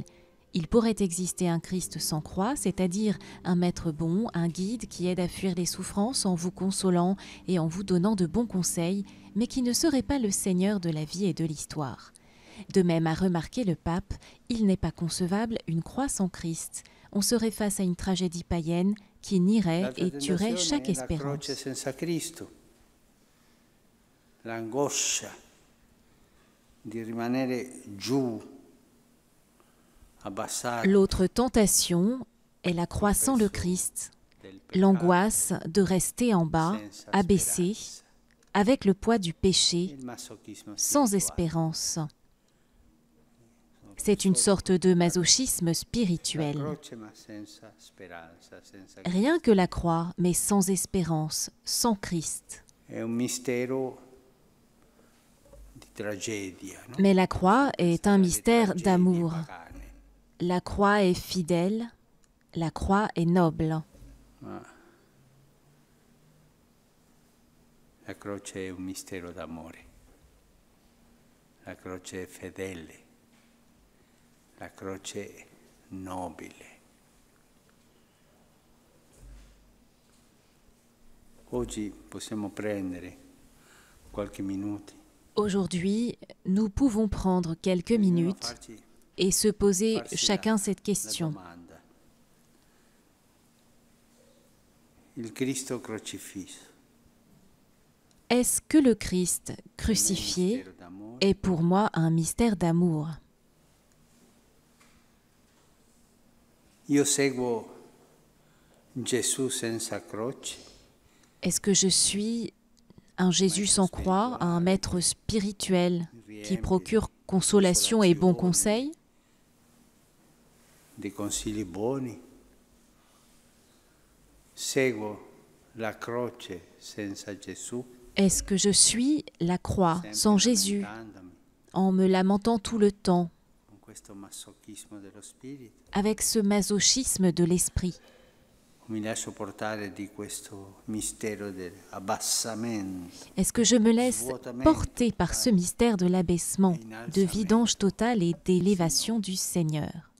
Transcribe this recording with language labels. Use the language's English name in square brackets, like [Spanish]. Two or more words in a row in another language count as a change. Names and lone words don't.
[French] Il pourrait exister un Christ sans croix, c'est-à-dire un maître bon, un guide qui aide à fuir les souffrances en vous consolant et en vous donnant de bons conseils, mais qui ne serait pas le Seigneur de la vie et de l'histoire. De même, a remarqué le pape, il n'est pas concevable une croix sans Christ. On serait face à une tragédie païenne qui nierait et tuerait chaque espérance. [Italian] L'angoscia di rimanere giù. [French] L'autre tentation est la croix sans le Christ, l'angoisse de rester en bas, abaissé, avec le poids du péché, sans espérance. C'est une sorte de masochisme spirituel. Rien que la croix, mais sans espérance, sans Christ. Mais la croix est un mystère d'amour. La croix est fidèle, la croix est noble. [Italian] La croce è un mistero d'amore. La croce è fedele. La croce è nobile. Oggi possiamo prendere qualche minuto. [French] Aujourd'hui, nous pouvons prendre quelques minutes et se poser chacun cette question. Est-ce que le Christ crucifié est pour moi un mystère d'amour? Est-ce que je suis un Jésus sans croix, un maître spirituel qui procure consolation et bons conseils? [Italian] Dei consigli buoni. Seguo la croce senza Gesù. [French] Est-ce que je suis la croix sans Jésus, en me lamentant tout le temps, avec ce masochisme de l'esprit? Est-ce que je me laisse porter par ce mystère de l'abaissement, de vidange totale et d'élévation du Seigneur?